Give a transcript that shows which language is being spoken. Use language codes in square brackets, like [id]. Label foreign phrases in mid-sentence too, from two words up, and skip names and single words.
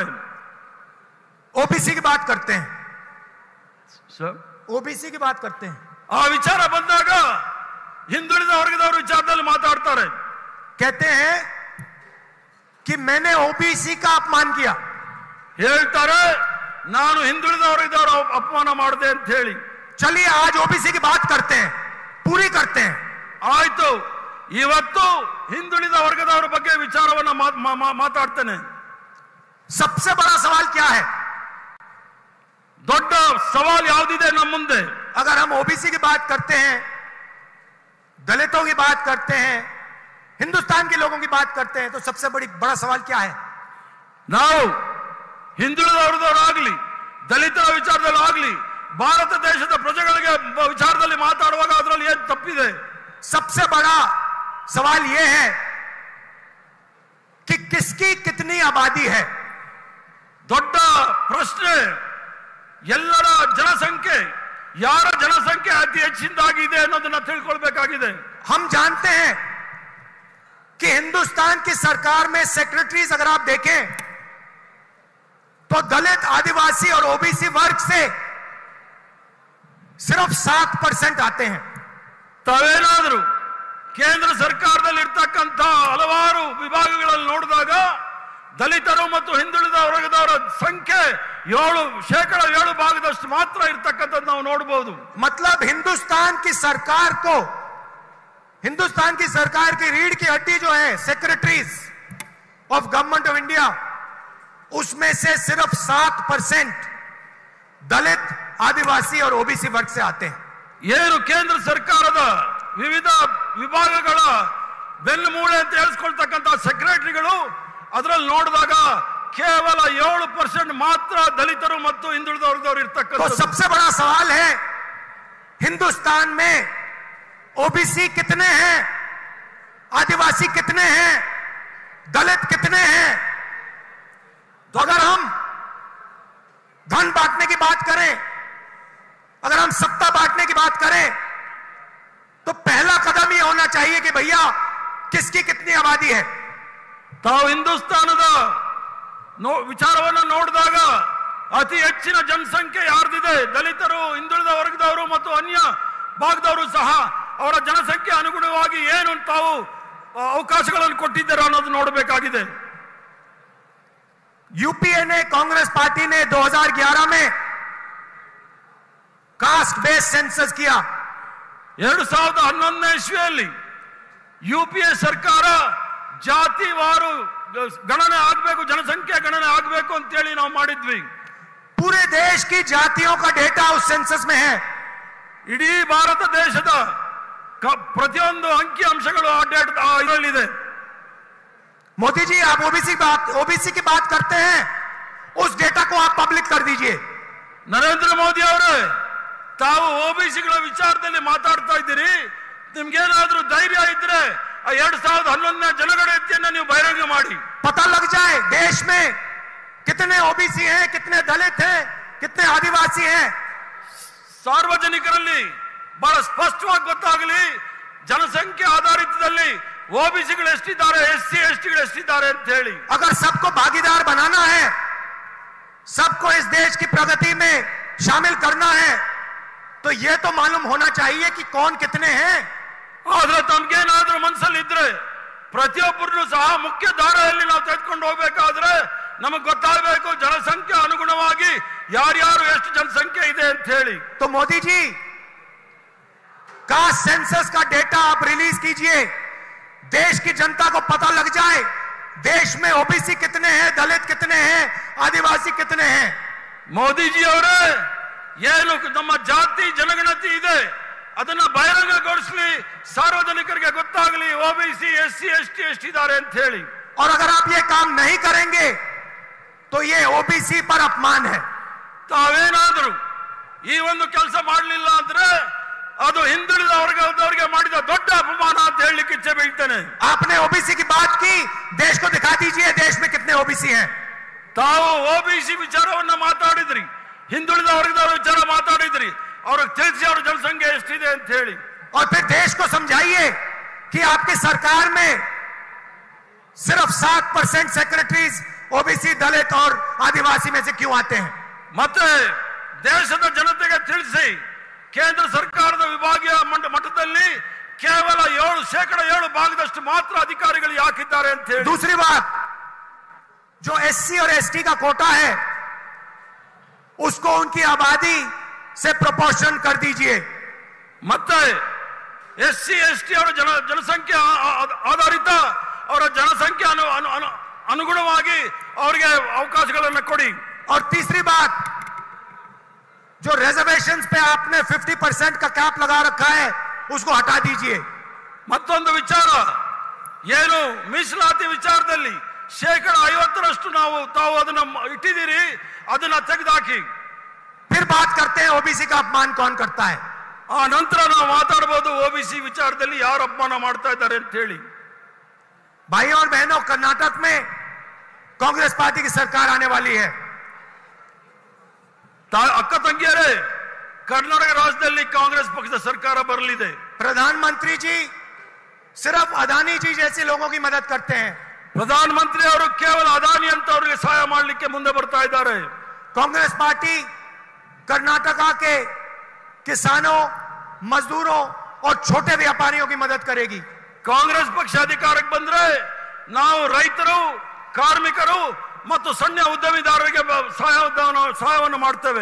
[hi] ओबीसी की बात करते हैं, ओबीसी की बात करते हैं, [kn] ಆ ವಿಚಾರ ಬಂದಾಗ ಹಿಂದುಳಿದ ವರ್ಗದವರ ವಿಚಾರದಲ್ಲಿ ಮಾತಾಡ್ತಾರೆ। [hi] कहते हैं कि मैंने ओबीसी का अपमान किया, [kn] ಹೇಳ್ತಾರೆ ನಾನು ಹಿಂದುಳಿದ ವರ್ಗದವರ ಅಪಮಾನ ಮಾಡಿದೆ ಅಂತ ಹೇಳಿ। [hi] चलिए आज ओबीसी की बात करते हैं, पूरी करते हैं। [kn] ಆಯ್ತು, ಇವತ್ತು ಹಿಂದುಳಿದ ವರ್ಗದವರ ಬಗ್ಗೆ ವಿಚಾರವನ್ನ ಮಾತಾಡ್ತೇನೆ। [hi] सबसे बड़ा सवाल क्या है, [kn] ದೊಡ್ಡ ಸವಾಲು ಯಾವುದಿದೆ ನಮ್ಮ ಮುಂದೆ? [hi] अगर हम ओबीसी की बात करते हैं, दलितों की बात करते हैं, हिंदुस्तान के लोगों की बात करते हैं, तो सबसे बड़ा सवाल क्या है? [kn] ನಾವು ಹಿಂದುಳಿದ ವರ್ಗದವರಾಗ್ಲಿ, ದಲಿತರ ವಿಚಾರದಲ್ಲಿ ಆಗ್ಲಿ, ಭಾರತ ದೇಶದ ಪ್ರಜೆಗಳಿಗೆ ವಿಚಾರದಲ್ಲಿ ಮಾತಾಡುವಾಗ ಅದರಲ್ಲಿ ಏನು ತಪ್ಪಿದೆ? [hi] सबसे बड़ा सवाल यह है कि किसकी कितनी आबादी है। [kn] ದೊಡ್ಡ ಪ್ರಶ್ನೆ, ಎಲ್ಲರ ಜನಸಂಖ್ಯೆ ಯಾರ ಜನಸಂಖ್ಯೆ ಅತಿ ಹೆಚ್ಚಿನದಾಗಿದೆ ಅನ್ನೋದನ್ನ ತಿಳ್ಕೊಳ್ಬೇಕಾಗಿದೆ. [hi] हम जानते हैं कि हिंदुस्तान की सरकार में सेक्रेटरीज अगर आप देखें तो दलित, आदिवासी और ओबीसी वर्ग से सिर्फ 7% आते हैं. [kn] ತಾವೇನಾದರೂ ಕೇಂದ್ರ ಸರ್ಕಾರದಲ್ಲಿ ಇರ್ತಕ್ಕಂಥ ಹಲವಾರು ವಿಭಾಗಗಳಲ್ಲಿ ನೋಡಿದಾಗ ದಲಿತರು ಮತ್ತು ಹಿಂದುಳಿದ ವರ್ಗದವರ ಸಂಖ್ಯೆ 7% ಮಾತ್ರ ಇರ್ತಕ್ಕಂಥದ್ದು ನಾವು ನೋಡಬಹುದು. [hi] मतलब हिंदुस्तान की सरकार की रीढ़ की हड्डी जो है [en] Secretaries of Government of India, [hi] उसमें से सिर्फ 7% दलित, आदिवासी और ओबीसी वर्ग से आते हैं. [kn] ಏನು ಕೇಂದ್ರ ಸರ್ಕಾರದ ವಿವಿಧ ವಿಭಾಗಗಳ ಬೆನ್ನುಮೂಳೆ ಅಂತ ಹೇಳಿಸ್ಕೊಳ್ತಕ್ಕಂಥ ಸೆಕ್ರೆಟರಿಗಳು ಅದರಲ್ಲಿ ನೋಡಿದಾಗ ಕೇವಲ 7% ಮಾತ್ರ ದಲಿತರು ಮತ್ತು ಹಿಂದುಳಿದ ವರ್ಗದವರು ಇರ್ತಕ್ಕಂಥ. [hi] तो सबसे बड़ा सवाल है हिंदुस्तान में ओबीसी कितने हैं, आदिवासी कितने हैं, दलित कितने हैं? तो अगर हम धन बांटने की बात करें, अगर हम सत्ता बांटने की बात करें, तो पहला कदम ये होना चाहिए कि भैया किसकी कितनी आबादी है. [kn] ತಾವು ಹಿಂದೂಸ್ತಾನದ ವಿಚಾರವನ್ನು ನೋಡಿದಾಗ ಅತಿ ಹೆಚ್ಚಿನ ಜನಸಂಖ್ಯೆ ಯಾರ್ದಿದೆ, ದಲಿತರು, ಹಿಂದುಳಿದ ವರ್ಗದವರು ಮತ್ತು ಅನ್ಯ ಭಾಗದವರು ಸಹ ಅವರ ಜನಸಂಖ್ಯೆ ಅನುಗುಣವಾಗಿ ಏನು ತಾವು ಅವಕಾಶಗಳನ್ನು ಕೊಟ್ಟಿದ್ದಾರೆ ಅನ್ನೋದು ನೋಡಬೇಕಾಗಿದೆ. [hi] यूपीए ने, कांग्रेस पार्टी ने 2011 में [en] caste based census [hi] किया. [kn] 2011ನೇ ಇಸ್ವಿಯಲ್ಲಿ ಯುಪಿಎ ಸರ್ಕಾರ ಜಾತಿವಾರು ಗಣನೆ ಆಗಬೇಕು, ಜನಸಂಖ್ಯೆ ಗಣನೆ ಆಗಬೇಕು ಅಂತ ಹೇಳಿ ನಾವು ಮಾಡಿದ್ವಿ. [hi] पूरे देश की जातियों का डेटा उस सेंसस में है. [kn] ಇಡೀ ಭಾರತ ದೇಶದ ಪ್ರತಿಯೊಂದು ಅಂಕಿ ಅಂಶಗಳು ಆ ಡೇಟಾ ಇದರಲ್ಲಿದೆ. [hi] मोदी जी, आप ओबीसी की बात करते हैं, उस डेटा को आप पब्लिक कर दीजिए. [kn] ನರೇಂದ್ರ ಮೋದಿ ಅವರೇ, ತಾವು ಓಬಿಸಿಗಳ ವಿಚಾರದಲ್ಲಿ ಮಾತಾಡ್ತಾ ಇದ್ದೀರಿ. ನಿಮ್ಗೇನಾದ್ರೂ ಧೈರ್ಯ ಇದ್ರೆ 2011ನೇ ಜನಗಣತಿಯನ್ನು ನೀವು ಬಹಿರಂಗ ಮಾಡಿ. [hi] पता लग जाए देश में कितने ओबीसी हैं, कितने दलित हैं, कितने आदिवासी हैं. [kn] ಸಾರ್ವಜನಿಕರಲ್ಲಿ ಬಹಳ ಸ್ಪಷ್ಟವಾಗಿ ಗೊತ್ತಾಗಲಿ ಜನಸಂಖ್ಯೆ ಆಧಾರಿತದಲ್ಲಿ ಓಬಿಸಿಗಳು ಎಷ್ಟಿದ್ದಾರೆ, ಎಸ್ಸಿ ಎಸ್ಟಿಗಳು ಎಷ್ಟಿದ್ದಾರೆ ಅಂತ ಹೇಳಿ. [hi] अगर सबको भागीदार बनाना है, सबको इस देश की प्रगति में शामिल करना है, तो यह तो मालूम होना चाहिए कि कौन कितने हैं. [kn] ಆದ್ರೆ ತಮ್ಗೇನಾದ್ರೂ ಮನಸ್ಸಲ್ಲಿ ಇದ್ರೆ ಪ್ರತಿಯೊಬ್ಬರನ್ನು ಸಹ ಮುಖ್ಯ ದಾರಿಯಲ್ಲಿ ನಾವು ತೆಗೆದುಕೊಂಡು ಹೋಗ್ಬೇಕಾದ್ರೆ ನಮಗೆ ಗೊತ್ತಾಗಬೇಕು ಜನಸಂಖ್ಯೆ ಅನುಗುಣವಾಗಿ ಯಾರ್ಯಾರು ಎಷ್ಟು ಜನಸಂಖ್ಯೆ ಇದೆ ಅಂತ ಹೇಳಿ. [hi] तो मोदी जी, [en] caste census [hi] का डेटा आप रिलीज कीजिए, देश की जनता को पता लग जाए देश में ओबीसी कितने हैं, दलित कितने हैं, आदिवासी कितने हैं. [kn] ಮೋದಿಜಿ ಅವರೇ, ಏನು ನಮ್ಮ ಜಾತಿ ಜನಗಣತಿ ಇದೆ ಅದನ್ನ ಬಹಿರಂಗಗೊಳಿಸಲಿ, ಸಾರ್ವಜನಿಕರಿಗೆ ಗೊತ್ತಾಗಲಿ ಓಬಿಸಿ ಎಸ್ಸಿ ಎಸ್ಟಿ ಎಷ್ಟಿದ್ದಾರೆ ಅಂತ ಹೇಳಿ. [hi] और अगर आप ये काम नहीं करेंगे तो ये ओबीसी पर अपमान है. [kn] ತಾವೇನಾದ್ರೂ ಈ ಒಂದು ಕೆಲಸ ಮಾಡಲಿಲ್ಲ ಅಂದ್ರೆ ಅದು ಹಿಂದುಳಿದ ವರ್ಗದವರಿಗೆ ಮಾಡಿದ ದೊಡ್ಡ ಅಪಮಾನ ಅಂತ ಹೇಳಲಿಕ್ಕೆ ಇಚ್ಛೆ ಬೀಳ್ತೇನೆ. [hi] आपने ओबीसी की बात की, देश को दिखा दीजिए देश में कितने ओबीसी हैं. [kn] ತಾವು ಓಬಿಸಿ ವಿಚಾರವನ್ನ ಮಾತಾಡಿದ್ರಿ, ಹಿಂದುಳಿದ ವರ್ಗದವರ ವಿಚಾರ ಮಾತಾಡಿದ್ರಿ, ಅವ್ರಿಗೆ ತಿಳಿಸಿ ಅವ್ರ ಜನಸಂಖ್ಯೆ ಎಷ್ಟಿದೆ ಅಂತ ಹೇಳಿ. [hi] और फिर देश को समझाइए कि आपकी सरकार में सिर्फ 7% सेक्रेटरीज ओबीसी, दलित और आदिवासी में से क्यों आते हैं. [kn] ಮತ್ತೆ ದೇಶದ ಜನತೆಗೆ ತಿಳಿಸಿ ಕೇಂದ್ರ ಸರ್ಕಾರದ ವಿಭಾಗೀಯ ಮಟ್ಟದಲ್ಲಿ ಕೇವಲ 7% ಮಾತ್ರ ಅಧಿಕಾರಿಗಳು ಯಾಕಿದ್ದಾರೆ ಅಂತ ಹೇಳಿ. [hi] दूसरी बात, जो एससी और एसटी का कोटा है उसको उनकी आबादी से प्रोपोर्शन कर दीजिए. [kn] ಮತ್ತೆ ಎಸ್ಸಿ ಎಸ್ಟಿ ಅವರ ಜನಸಂಖ್ಯೆ ಆಧಾರಿತ ಅವರ ಜನಸಂಖ್ಯೆ ಅನುಗುಣವಾಗಿ ಅವರಿಗೆ ಅವಕಾಶಗಳನ್ನು ಕೊಡಿ. [hi] और तीसरी बात, जो रिजर्वेशंस पे आपने 50% का कैप लगा रखा है उसको हटा दीजिए. [kn] ಮತ್ತೊಂದು ವಿಚಾರ, ಏನು ಮೀಸಲಾತಿ ವಿಚಾರದಲ್ಲಿ 50% ತಾವು ಅದನ್ನ ಇಟ್ಟಿದ್ದೀರಿ, ಅದನ್ನ ತೆಗೆದುಹಾಕಿ. [hi] फिर बात करते हैं ओबीसी का अपमान कौन करता है. [kn] ಆ ನಂತರ ನಾವು ಮಾತಾಡಬಹುದು ಓಬಿಸಿ ವಿಚಾರದಲ್ಲಿ ಯಾರು ಅಪಮಾನ ಮಾಡ್ತಾ ಇದ್ದಾರೆ ಅಂತ ಹೇಳಿ. [hi] भाइयों और बहनों, कर्नाटक में कांग्रेस पार्टी की सरकार आने वाली है. [kn] ಅಕ್ಕ ತಂಗಿಯರೇ, ಕರ್ನಾಟಕ ರಾಜ್ಯದಲ್ಲಿ ಕಾಂಗ್ರೆಸ್ ಪಕ್ಷದ ಸರ್ಕಾರ ಬರಲಿದೆ. [hi] प्रधानमंत्री जी सिर्फ अदानी जी जैसे लोगों की मदद करते हैं. [kn] ಪ್ರಧಾನಮಂತ್ರಿ ಅವರು ಕೇವಲ ಅದಾನಿ ಅಂತ ಅವರಿಗೆ ಸಹಾಯ ಮಾಡಲಿಕ್ಕೆ ಮುಂದೆ ಬರ್ತಾ ಇದ್ದಾರೆ. [hi] कांग्रेस पार्टी कर्नाटका के किसानों, मजदूरों और छोटे व्यापारियों की मदद करेगी. [kn] ಕಾಂಗ್ರೆಸ್ ಪಕ್ಷ ಅಧಿಕಾರಕ್ಕೆ ಬಂದ್ರೆ ನಾವು ರೈತರು, ಕಾರ್ಮಿಕರು ಮತ್ತು ಸಣ್ಣ ಉದ್ಯಮಿದಾರರಿಗೆ ಸಹಾಯವನ್ನು ಮಾಡ್ತೇವೆ.